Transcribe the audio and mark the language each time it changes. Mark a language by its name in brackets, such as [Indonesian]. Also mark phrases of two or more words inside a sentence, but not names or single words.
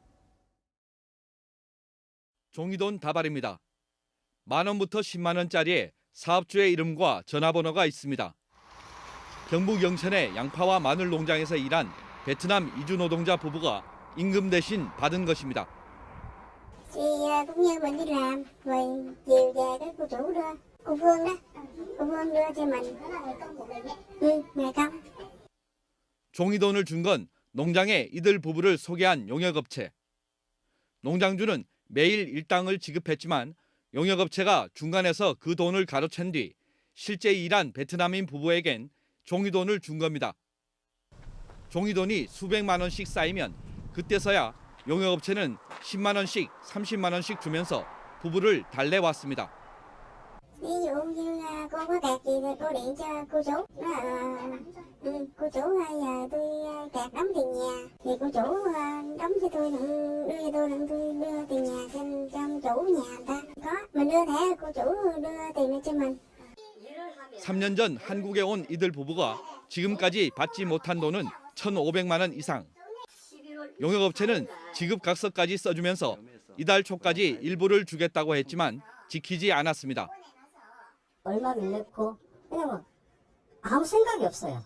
[Korean] 종이돈 다발입니다. 10,000원부터 10만 원짜리에 사업주의 이름과 전화번호가 있습니다. 경북 영천의 양파와 마늘 농장에서 일한 베트남 이주 노동자 부부가 임금 대신 받은 것입니다. [Vietnamese] Thì cũng như mình đi làm, rồi chiều về cái cô chủ đưa, cô Phương đó, cô Phương đưa cho mình. ngày công. [Korean] 종이돈을 준 건 농장에 이들 부부를 소개한 용역업체. 농장주는 매일 일당을 지급했지만 용역업체가 중간에서 그 돈을 가로챈 뒤 실제 일한 베트남인 부부에겐 종이돈을 준 겁니다. 종이돈이 수백만 원씩 쌓이면 그때서야 용역업체는 10만 원씩, 30만 원씩 주면서 부부를 달래왔습니다. [Vietnamese] Ví dụ như cô có kẹt gì thì cô điện cho cô chủ. Cô chủ giờ tôi kẹt đóng tiền nhà thì cô chủ đóng cho tôi, đưa cho tôi đưa tiền nhà cho chủ nhà người ta. Có mình đưa thẻ cô chủ đưa tiền cho mình. [Korean] 3년 전 한국에 온 이들 부부가 지금까지 받지 못한 돈은 1,500만 원 이상. 용역업체는 지급각서까지 써주면서 이달 초까지 일부를 주겠다고 했지만 지키지 않았습니다. 얼마 밀렸고 그냥 아무 생각이 없어요.